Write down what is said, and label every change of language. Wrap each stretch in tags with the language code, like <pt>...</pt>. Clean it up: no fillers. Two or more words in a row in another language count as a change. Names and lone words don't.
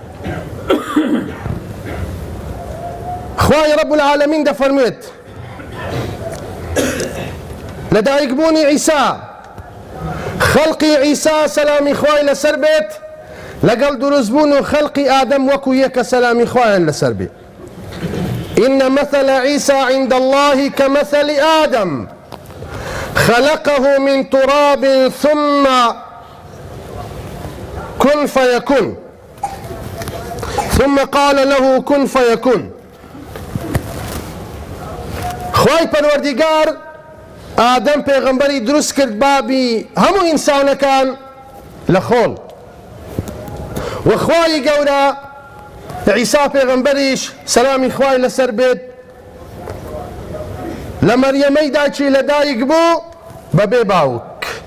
<ckb>خوای</ckb> <ar>رب العالمین</ar> <ckb>دەفەرموێت لە دایکبوونی عیسا، خەڵقی عیسا سەلامی خوای لەسەر بێت لەگەڵ دروستبوون و خەڵقی ئادەم وەکو یەکە سەلامی خوایان لەسەر بێت.</ckb> <ar>إن مثل عيسى عند الله كمثل آدم خلقه من تراب ثم كن فيكون ثم قال له كن فيكون.</ar> <ckb>خوای پەروەردیگار ئادەم پێغەمبەری دروست کرد بابی هەموو ئینسانەکان لە خۆڵ، و خوای گەورە عیسا پێغەمبەریش سەلامی خوای لەسەر بێت لە مەریەمەیدا چی لەدایک بوو بەبێ باوک.</ckb>